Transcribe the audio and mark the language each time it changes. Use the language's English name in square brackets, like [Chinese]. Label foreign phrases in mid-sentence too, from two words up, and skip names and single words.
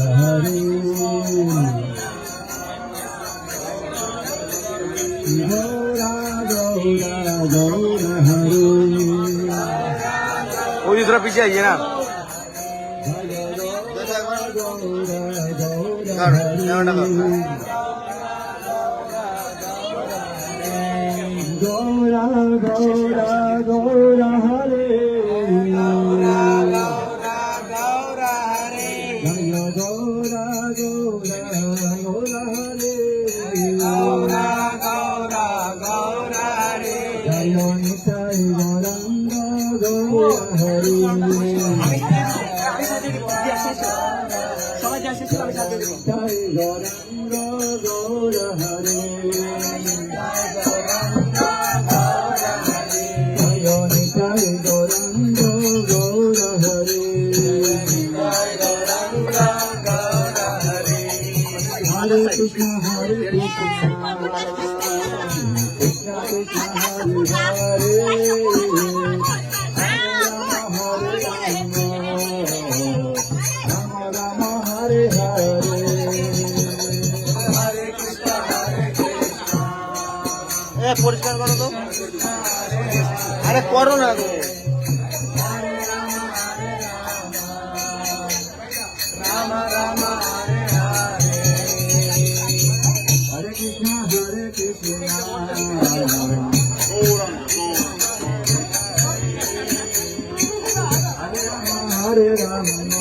[Sanskrit] Hare Gaura Hare [Hindi] वो दूसरा पीछे आइए ना [Sanskrit] Gaura Gaura Gaura Hare Jaya Gaura Gaura Gaura Hare Jaya Nitai Gauranga Gaura Hare [Bangla] সবাই যাচ্ছে সবাই সাথে দেবো [Sanskrit] Nitai Gauranga Gaura Hare Jaya Nitai Gauranga Gaura Hare Hare Krishna Hare Krishna Krishna Krishna Hare Hare Hare Rama Rama Hare Hare [Bangla] পরিষ্কার করো তো আরে করো না গো [Sanskrit] Hare Krishna Hare Krishna Hare Rama